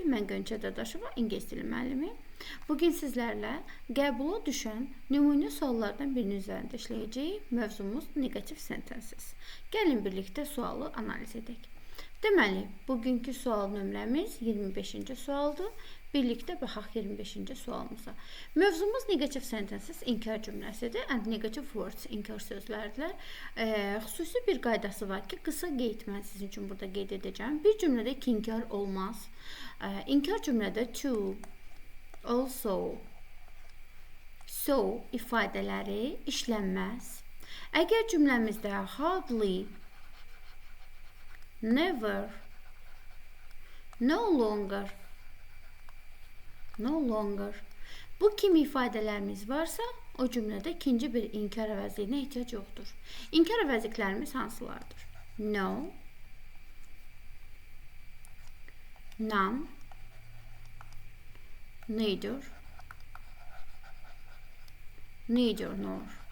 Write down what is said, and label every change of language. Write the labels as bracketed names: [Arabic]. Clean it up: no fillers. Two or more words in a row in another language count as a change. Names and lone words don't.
[Azerbaijani] Mən Gönçə Dadaşova, ingilis dili müəllimi. Bugün sizlərlə qəbula düşən nümunə suallardan birinin üzərində işləyəcəyik. Mövzumuz [English] negativ sentences. [Azerbaijani] Gəlin birlikdə sualı analiz edək. Deməli, bugünkü sual nömrəmiz 25-ci sualdır. Birlikdə baxaq 25-ci sualımıza. Mövzumuz [English] negative sentences, [Azerbaijani] inkar cümləsidir. [English] And negative words, [Azerbaijani] inkar sözlərdir. Xüsusi bir qaydası var ki, qısa qeyd mən sizin üçün burada qeyd edəcəm. Bir cümlədə iki inkar olmaz. İnkar cümlədə [English] to, also, so [Azerbaijani] ifadələri işlənməz. Əgər cümləmizdə hardly, [English] never, no longer [Azerbaijani] bu kimi ifadələrimiz varsa, o cümlədə ikinci bir inkar əvəzliyinə ehtiyac yoxdur. İnkar əvəzliklərimiz hansılardır? [English] No, none, neither, nor.